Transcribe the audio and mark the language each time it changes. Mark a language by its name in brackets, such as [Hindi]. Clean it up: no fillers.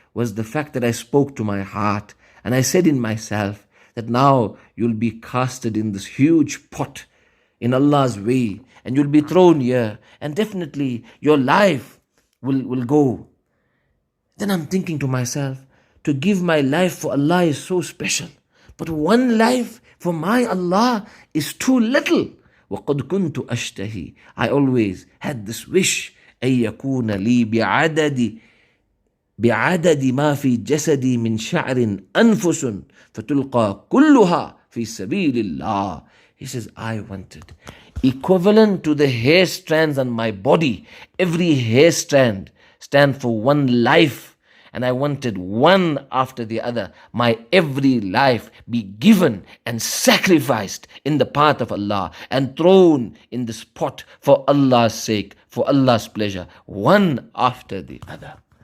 [English] was the fact that I spoke to my heart and I said in myself that now you'll be casted in this huge pot in Allah's way and you'll be thrown here and definitely your life will go. Then I'm thinking to myself, to give my life for Allah is so special, but one life for my Allah is too little. [Arabic] وَقَدْ كُنْتُ أَشْتَهِي, [English] I always had this wish, [Arabic] أَن يَكُونَ لِي بعدد ما في جسدي من شعر أنفس فتلقى كلها في سبيل الله. [English] He says, I wanted equivalent to the hair strands on my body. Every hair strand stand for one life. And I wanted one after the other, my every life be given and sacrificed in the path of Allah and thrown in this pot for Allah's sake, for Allah's pleasure, one after the other.